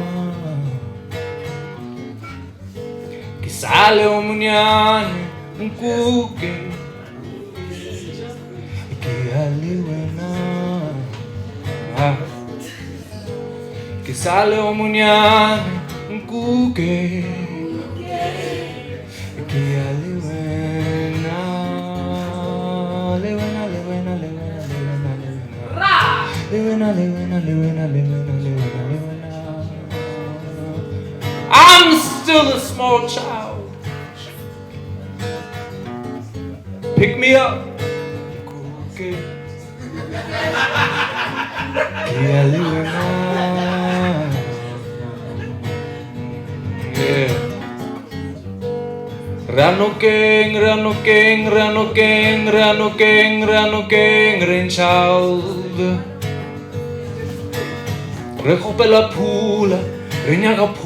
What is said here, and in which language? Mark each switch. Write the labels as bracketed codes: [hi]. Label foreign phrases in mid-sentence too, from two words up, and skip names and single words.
[nso] ke sale go monyane nkuke ke ya le wena ke sale go monyane nkuke que ya le wena [en] I'm still a small child. Pick me up. Okay. Yeah. Ranokeng, rain child. [nso] Re kgopela phula, re nyaka